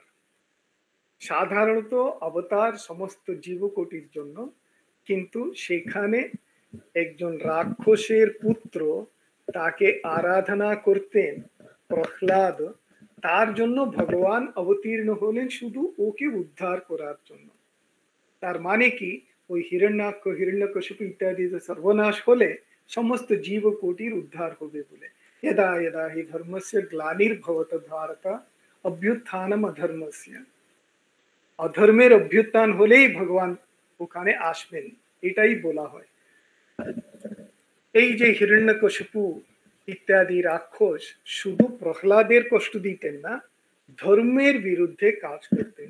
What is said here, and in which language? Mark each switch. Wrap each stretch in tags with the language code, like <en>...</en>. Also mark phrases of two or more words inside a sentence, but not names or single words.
<bn>সাধারণত অবতার সমস্ত জীবকোটির জন্য, কিন্তু সেখানে একজন রাক্ষসের পুত্র, তাকে আরাধনা করতেন প্রহ্লাদ, তার জন্য ভগবান অবতীর্ণ হলেন শুধু ওকে উদ্ধার করার জন্য। তার মানে কি? ওই হিরণ্যাক্ষ হিরণ্যকশিপু ইত্যাদি সর্বনাশ হলে সমস্ত জীবকোটির উদ্ধার হবে বলে।</bn> <sa>यदा यदा हि धर्मस्य ग्लानिर्भवत भारत অভ্যুত্থানম অধর্মস্য,</sa> <bn>অধর্মের অভ্যুত্থান হলেই ভগবান ওখানে আসবেন, এটাই বলা হয়। এই যে হিরণ্যকশিপু ইত্যাদি রাক্ষস শুধু প্রহ্লাদের কষ্ট দিতেন না, ধর্মের বিরুদ্ধে কাজ করতেন।</bn>